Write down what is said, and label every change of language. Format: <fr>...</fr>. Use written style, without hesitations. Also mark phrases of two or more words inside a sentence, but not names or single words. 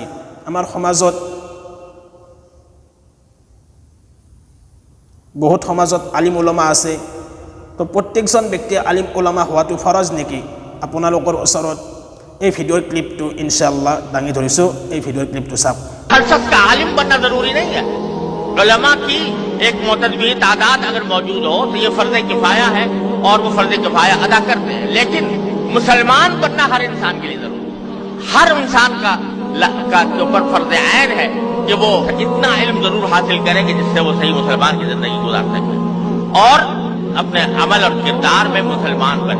<as>আমাৰ সমাজত বহুত সমাজত আলিম উলামা আছে, তো প্ৰত্যেকজন ব্যক্তিয়ে আলিম উলামা হোৱাটো ফৰজ নেকি? আপোনালোকৰ ওচৰত এই ভিডিঅ'ৰ ক্লিপটো ইনশাআল্লাহ দাঙি ধৰিছোঁ। এই ভিডিঅ'ৰ ক্লিপটো চাওক।</as> <hi>हर शख्स का आलिम बनना जरूरी नहीं है। उलमा की एक मोतदबी तादाद अगर मौजूद हो तो ये फर्ज किफाया है और वो फर्ज किफाया अदा करते हैं। लेकिन मुसलमान बनना हर इंसान के लिए जरूरी है। हर इंसान का के ऊपर फर्ज ऐन है कि वो इतना इल्म जरूर हासिल करे कि जिससे वो सही मुसलमान की जिंदगी गुजार सके और अपने अमल और किरदार में मुसलमान बने।</hi>